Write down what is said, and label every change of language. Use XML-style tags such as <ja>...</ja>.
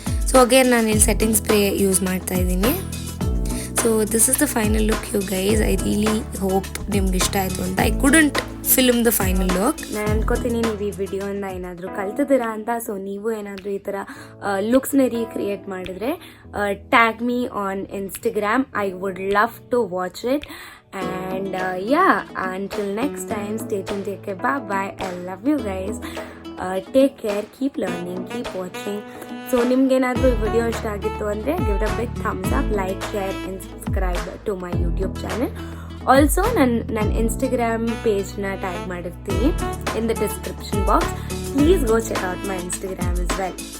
<kn>So again ನಾನಿಲ್ಲಿ setting spray use ಮಾಡ್ತಾ ಇದ್ದೀನಿ.</kn> <en>So this is the final look you guys. I really hope</en> <kn>ನಿಮ್ಗೆ ಇಷ್ಟ ಆಯಿತು ಅಂತ.</kn> <en>I couldn't film the final look.</en> <kn>ನಾನು ಅನ್ಕೋತೀನಿ ನೀವು ಈ ವಿಡಿಯೋಯಿಂದ ಏನಾದರೂ ಕಲ್ತಿದ್ದೀರಾ ಅಂತ. ಸೊ ನೀವು ಏನಾದರೂ ಈ ಥರ ಲುಕ್ಸ್ನ ರೀಕ್ರಿಯೇಟ್ ಮಾಡಿದರೆ</kn> <en>Tag me on Instagram. I would love to watch it. And until next time, stay tuned, take care, bye bye. I love you guys. Take care, keep learning, keep watching.</en> <kn>So ನಿಮ್ಗೇನಾದರೂ ಈ video ಇಷ್ಟ ಆಗಿತ್ತು ಅಂದರೆ</kn> <en>Give a big thumbs up, like, share and subscribe to my YouTube channel. Also</en> <kn>ನನ್ನ Instagram ಪೇಜ್ನ tag ಮಾಡಿರ್ತೀನಿ</kn> <en>In the description box. Please go check out my Instagram as well.</en>